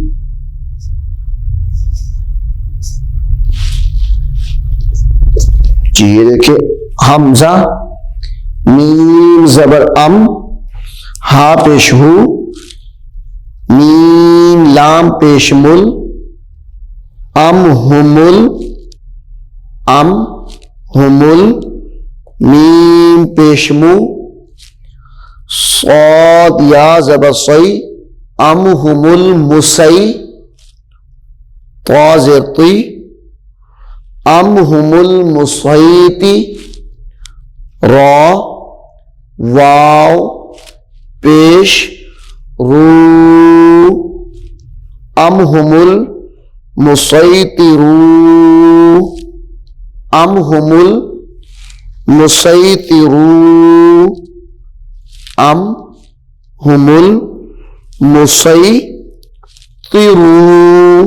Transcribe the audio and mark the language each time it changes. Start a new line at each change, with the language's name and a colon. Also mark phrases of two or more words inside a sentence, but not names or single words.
Urdu: جی یہ دیکھیں، حمزہ، میم زبر ام، ہا پیش ہو، میم لام پیش مل، ام ہمل، ام ہمل، میم پیش مو، صاد یا زبر صی، ام ہمل مسی، طا زیر طی، ام ہمل مسیطی، را واو پیش رو، ام ہم المسیطرون، ام ہم المسیطرون، ام ہم المسیطرون.